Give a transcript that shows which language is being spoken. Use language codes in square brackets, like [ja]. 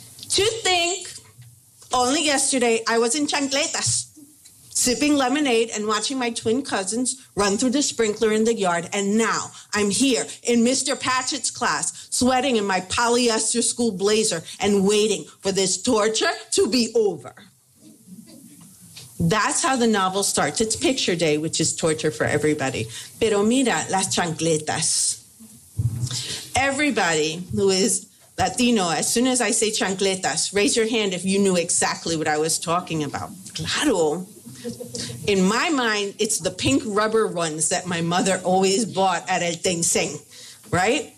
[en] To think, only yesterday I was in chancletas, sipping lemonade and watching my twin cousins run through the sprinkler in the yard, and now I'm here in Mr. Patchett's class, sweating in my polyester school blazer and waiting for this torture to be over. That's how the novel starts. It's picture day, which is torture for everybody. [es] Pero mira, las chancletas. [en] Everybody who is Latino, as soon as I say chancletas, raise your hand if you knew exactly what I was talking about. Claro. In my mind, it's the pink rubber ones that my mother always bought at El Tencent, right?